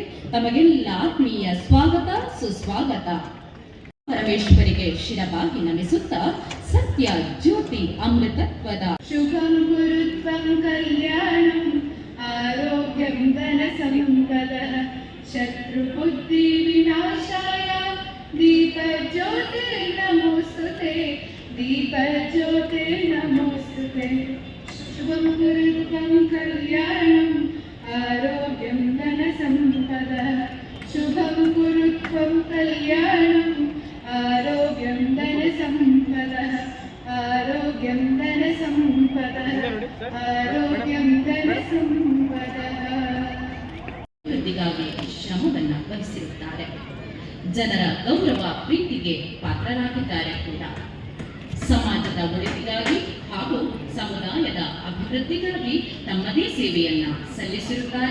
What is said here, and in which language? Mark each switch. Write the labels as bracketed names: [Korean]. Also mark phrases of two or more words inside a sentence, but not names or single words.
[Kannada] ತಮಗೆಲ್ಲ ಆತ್ಮೀಯ ಸ್ವಾಗತ ಸುಸ್ವಾಗತ. ಪರಮೇಶ್ವರಿಗೆ ಶಿರಬಾಗಿ ನಮಿಸುತ್ತಾ ಸತ್ಯ ಜ್ಯೋತಿ ಅಮೃತತ್ವದ [Sanskrit] ಶುಭಂ ಗುರುತ್ವಂ ಕಲ್ಯಾಣಂ ಆರೋಗ್ಯಂ ಧನ ಸಂಪದಃ ಶತ್ರು ಬುದ್ಧಿ ವಿನಾಶಾಯ ದೀಪ ಜ್ಯೋತಿ ನಮೋಸ್ತುತೆ ದೀಪ ಜ್ಯೋತಿ ನಮೋಸ್ತುತೆ. ಶುಭಂ ಗುರುತ್ವಂ ಕಲ್ಯಾಣಂ ಆರೋಗ್ಯಂ ಧನ ಸಂಪದಃ ಶುಭಂ ಗುರುತ್ವಂ ಕಲ್ಯಾಣಂ ಆರೋಗ್ಯಂ ಧನ ಸಂಪದಃ ಆರೋಗ್ಯಂ ಧನ ಸಂಪದಃ ಆರೋಗ್ಯಂ ಧನ ಸಂಪದಃ. [Kannada] ಅಭಿವೃದ್ಧಿಗಾಗಿ ಶ್ರಮವನ್ನ ವಹಿಸಿರುತ್ತಾರೆ. ಜನರ ಗೌರವ ಪ್ರೀತಿಗೆ ಪಾತ್ರರಾಗಿದ್ದಾರೆ ಕೂಡ. ಸಮಾಜದ ಒಳಿತಿಗಾಗಿ ಹಾಗೂ ಸಮುದಾಯದ ಅಭಿವೃದ್ಧಿಗಾಗಿ ತಮ್ಮದೇ ಸೇವೆಯನ್ನ ಸಲ್ಲಿಸಿರುತ್ತಾರೆ.